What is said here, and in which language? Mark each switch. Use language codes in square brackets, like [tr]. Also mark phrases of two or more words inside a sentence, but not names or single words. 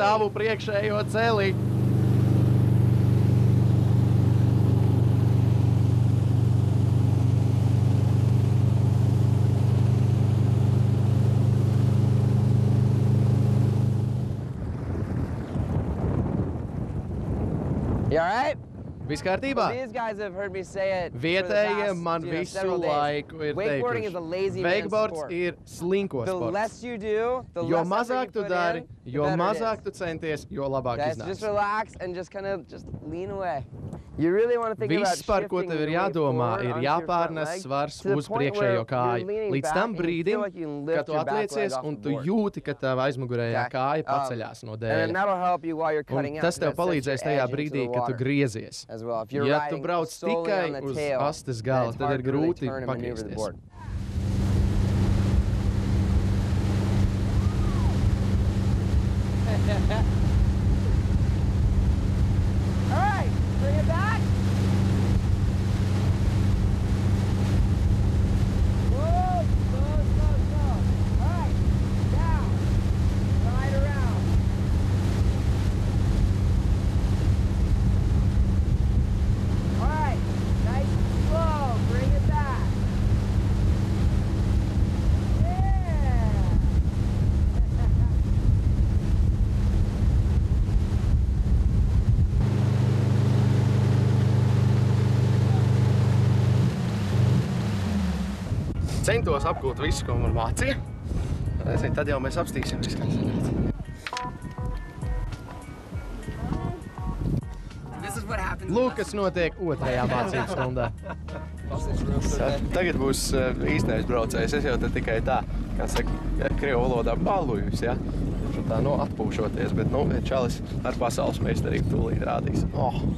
[lv] savu priekšējo celi. [en] You all right? [lv] Viss kārtībā? [en] These guys have heard me say it. for the [lv] Vietējie [en] past, [lv] man [en] you know, [lv] visu [en] several days. [lv] laiku ir [en] Wakeboarding is a [lv] teikuši. [en] lazy man's [lv] Wakeboards [en] sport. [lv] ir slinko [en] The [lv] sports. [en] less you do, the [lv] Jo [en] less effort [lv] mazāk [en] you [lv] tu [en] put [lv] dari, [en] in, the [lv] jo [en] better it [lv] mazāk [en] is. [lv] tu centies, jo labāk [en] Guys, just [lv] iznāks. [en] relax and just kind of just lean away. You really want to think about [lv] Viss, par ko [en] shifting [lv] tev ir [en] your weight [lv] jādomā, [en] forward [lv] ir [en] onto your front [lv] jāpārnes [en] leg [lv] svars [en] to the [lv] uz [en] point where [lv] priekšējo [en] you're [lv] kāju. [en] leaning [lv] Līdz [en] back [lv] tam [en] and you feel [lv] brīdim, [en] like you can [lv] kad [en] lift [lv] tu [en] your back leg [lv] atliecies [en] off [lv] un [en] the [lv] tu [en] board. [lv] jūti, ka tava aizmugurējā [en] Okay. [lv] kāja paceļās no [en] And then [lv] dēļa. [en] that'll help you while you're [lv] Un [en] cutting out. [lv] tas tev [en] 'cause that sets [lv] palīdzēs [en] your [lv] tajā [en] edge into [lv] brīdī, [en] the [lv] kad tu [en] water [lv] griezies. [en] as well. If you're [lv] Ja tu [en] riding [lv] brauc [en] solely on [lv] tikai [en] the [lv] uz [en] tail, [lv] astes [en] then [lv] gala, [en] it's [lv] tad [en] hard [lv] ir [en] to really [lv] grūti [en] turn and maneuver the [lv] pagriezties. [en] board. All right, bring it back. Whoa, slow, slow, slow. All right, down, right around. All right, nice and slow, bring it back. Yeah. [lv] Centos apgūt visu, ko man mācīja. Nezinu, tad jau mēs apstīsim visu, kā sanāca. Lūk, kas notiek otrajā mācību stundā. Tagad būs īstais braucējs. Es jau te tikai tā, kā saka, krievu valodā balujus, ja? Tā, nu, atpūšoties, bet, nu, čalis ar pasaules meistarību tūlīt rādīs. Oh!